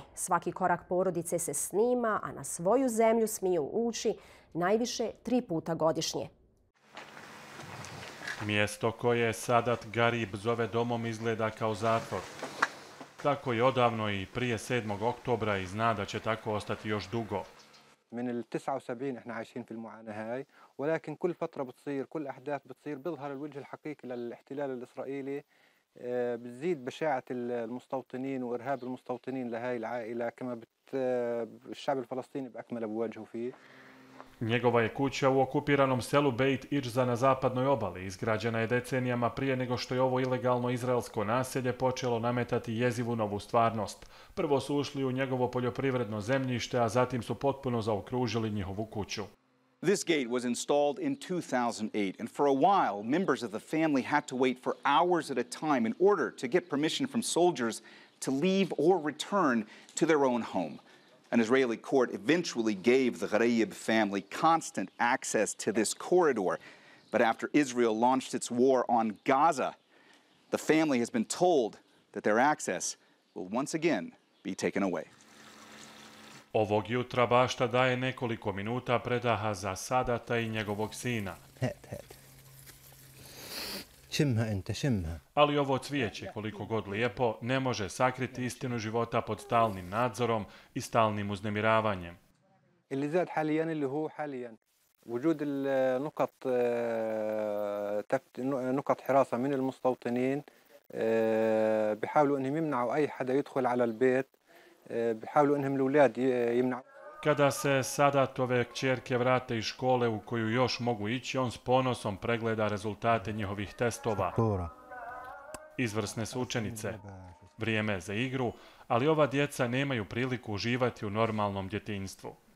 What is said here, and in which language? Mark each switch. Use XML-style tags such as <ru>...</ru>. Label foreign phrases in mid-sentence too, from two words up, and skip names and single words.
<bs>Svaki korak porodice se snima, a na svoju zemlju smiju ući najviše 3 puta godišnje. Mjesto koje Sadat Garib zove domom izgleda kao zatvor. Tako je odavno i prije 7. oktobra i zna da će tako ostati još dugo.</bs> <ar>من ال 79 احنا عايشين في المعاناة هاي ولكن كل فترة بتصير كل أحداث بتصير بيظهر الوجه الحقيقي للاحتلال الإسرائيلي بتزيد بشاعة المستوطنين وإرهاب المستوطنين لهاي العائلة كما الشعب الفلسطيني بأكمله بواجهه فيه.</ar> <bs>Njegova je kuća u okupiranom selu Beit Iđza na zapadnoj obali. Izgrađena je decenijama prije nego što je ovo ilegalno izraelsko naselje počelo nametati jezivu novu stvarnost. Prvo su ušli u njegovo poljoprivredno zemljište, a zatim su potpuno zaokružili njihovu kuću.</bs> <en>This gate was installed in 2008, and for a while, members of the family had to wait for hours at a time in order to get permission from soldiers to leave or return to their own home. An Israeli court eventually gave the Gharib family constant access to this corridor. But after Israel launched its war on Gaza, the family has been told that their access will once again be taken away.</en> <bs>Ovog jutra bašta daje nekoliko minuta predaha za Sadata i njegovog sina. Ali ovo cvijeće, koliko god lijepo, ne može sakriti istinu života pod stalnim nadzorom i stalnim uznemiravanjem.</bs> <ar>وجود نقط حراسة من المستوطنين بيحاولوا انهم يمنعوا اي حدا يدخل على البيت بيحاولوا انهم الاولاد يمنعوا.</ar> <bs>Kada se Sadatove kćerke vrate iz škole u koju još mogu ići, on s ponosom pregleda rezultate njihovih testova. Izvrsne su učenice. Vrijeme je za igru, ali ova djeca nemaju priliku uživati u normalnom djetinjstvu.</bs>